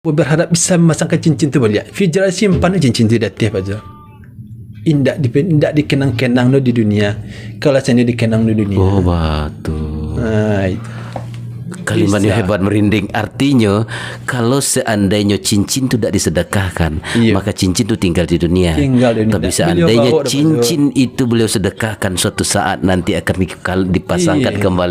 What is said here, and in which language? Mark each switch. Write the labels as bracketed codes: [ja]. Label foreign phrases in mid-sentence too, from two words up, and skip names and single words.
[min] berharap bisa memasangkan cincin tu balik. Fijra simpan cincin tu datih Pak Zul. Indak dikenang-kenang di dunia. [id] Kalau saya dikenang di dunia. Oh, betul. Itu. Kalimatnya hebat, merinding. Artinya kalau seandainya cincin itu tidak disedekahkan, maka cincin itu tinggal di dunia. Tapi seandainya cincin itu beliau sedekahkan, suatu saat nanti akan dipasangkan kembali.